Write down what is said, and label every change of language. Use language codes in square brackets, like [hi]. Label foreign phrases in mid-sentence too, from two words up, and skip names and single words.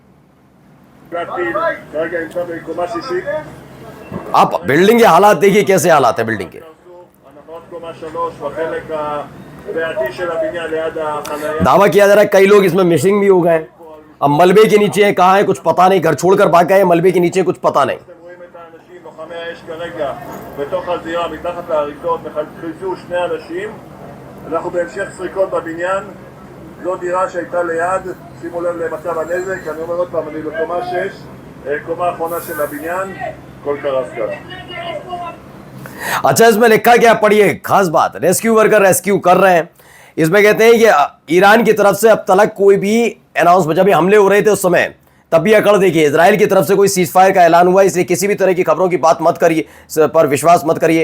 [hi] आप बिल्डिंग के हालात देखिए, कैसे हालात है बिल्डिंग के। दावा किया जा रहा है कई लोग इसमें मिसिंग भी हो गए। अब मलबे के नीचे कहाँ है कुछ पता नहीं, घर छोड़कर भाग गए, मलबे के नीचे कुछ पता नहीं। [he] בתוך הזירה, מתחת להריסות, חיזו שני אנשים. אנחנו בהמשך סריקות בבניין. זו דירה שהייתה ליד, שימו לב למצב הנזק, אני אומר עוד פעם, אני בקומה 6, קומה האחרונה של הבניין, כל קרס כאן. [hi] अच्छा, इसमें लिखा क्या, पढ़िए खास बात, [en] rescue worker [hi] रेस्क्यू कर रहे हैं। इसमें कहते हैं कि ईरान की तरफ से अब तक कोई भी अनाउंस, जब हमले हो रहे थे उस समय, तब भी अकड़ देखिए, इजराइल की तरफ से कोई [en] cease fire [hi] का ऐलान हुआ, इसलिए किसी भी तरह की खबरों की बात मत करिए, पर विश्वास मत करिए।